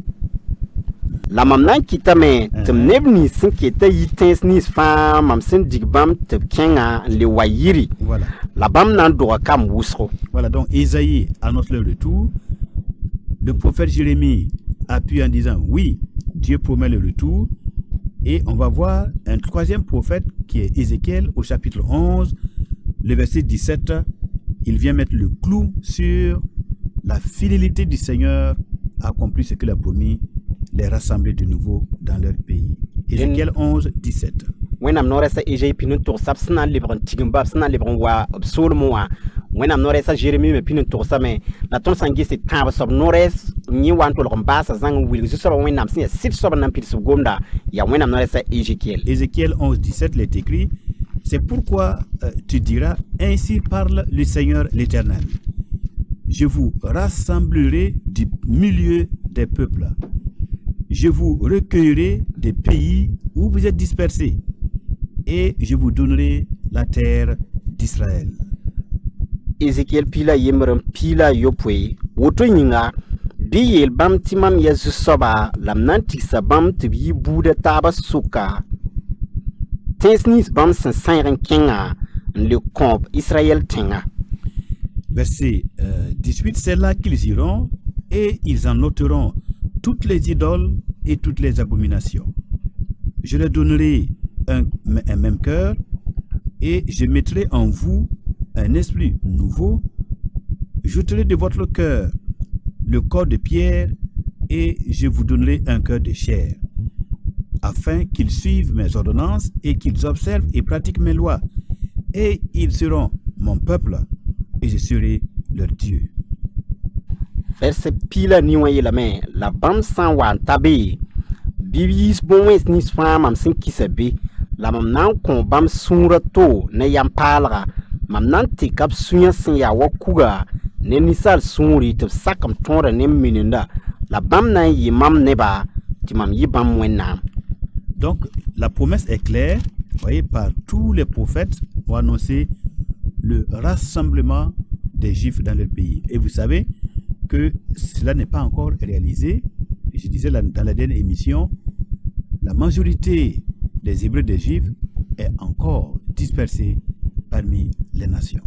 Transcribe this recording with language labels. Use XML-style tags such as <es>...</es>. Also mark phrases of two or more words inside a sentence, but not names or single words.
<mos>La mam na n kɩtame tɩ m neb nins sẽn keta yɩ tẽns nins fãa mam sẽn dig bãmb tɩ b kẽngã n le wa yiri Voilà. la bãmb na n dogã kam wʋsgo.</mos> <fr>Voilà, donc Ésaïe annonce le retour. Le prophète Jérémie appuie en disant oui, Dieu promet le retour. Et on va voir un 3e prophète qui est Ézéchiel au chapitre 11, le verset 17. Il vient mettre le clou sur la fidélité du Seigneur à accomplir ce qu'il a promis, les rassembler de nouveau dans leur pays. Ézéchiel 11, 17.</fr> <mos>wẽnnaam noorɛ sa Ésaïe pin n togsã b sẽn na n lebg n tigm ba b sẽn na n lebg n wa b soolmẽ wã wẽnnaam noorɛ sa Jérémie me pin n togsame la tõnd sã n ges tãab soab noorɛs yẽ wa n tolg n baasa zãng n wilg zu-soabã wẽnnaam sẽn ya sɩd soab n na n pids b gomda yaa wẽnnaam noorɛ sa Ézéchiel.</mos> <fr>Ézéchiel 11, 17, il est écrit, c'est pourquoi tu diras, ainsi parle le Seigneur l'Éternel. Je vous rassemblerai du milieu des peuples. Je vous recueillerai des pays où vous êtes dispersés. Et je vous donnerai la terre d'Israël.</fr> <mos>Ézéchiel pila yemr n pila yopoe woto yĩnga bɩ yeel bãmb tɩ mam ya zu-soaba la m na n tigsa bãmb tɩ b yɩ buudã taabã sʋka tẽns nins bãmb sẽn sãyg n kẽngã n le kõb Israël tẽngã.</mos> <fr>Verset 18, c'est là qu'ils iront et ils en ôteront toutes les idoles et toutes les abominations. Je leur donnerai un même cœur et je mettrai en vous un esprit nouveau. J'ôterai de votre cœur le corps de pierre et je vous donnerai un cœur de chair, afin qu'ils suivent mes ordonnances et qu'ils observent et pratiquent mes lois. Et ils seront mon peuple et je serai leur Dieu.</fr> <mos>Verset pila ni wã yeelame la bãmb sã n wa n ta be bɩ b yiis bõn-wẽns nins fãa mam sẽn kisa be la mam na n kõ bãmb sũurã to ne yam-paalga mam na n tɩka b sũyã sẽn yaa wa kuga ne ninsaal sũuri tɩ b sak m tõoda ne m minenda la bãmb na n yɩ mam neba tɩ mam yɩ bãmb wẽnnaam.</mos> <fr>Donc la promesse est claire, vous voyez, par tous les prophètes ont annoncé le rassemblement des Juifs dans leur pays. Et vous savez que cela n'est pas encore réalisé. Je disais dans la dernière émission, la majorité des Hébreux des Juifs est encore dispersée parmi les nations.</fr>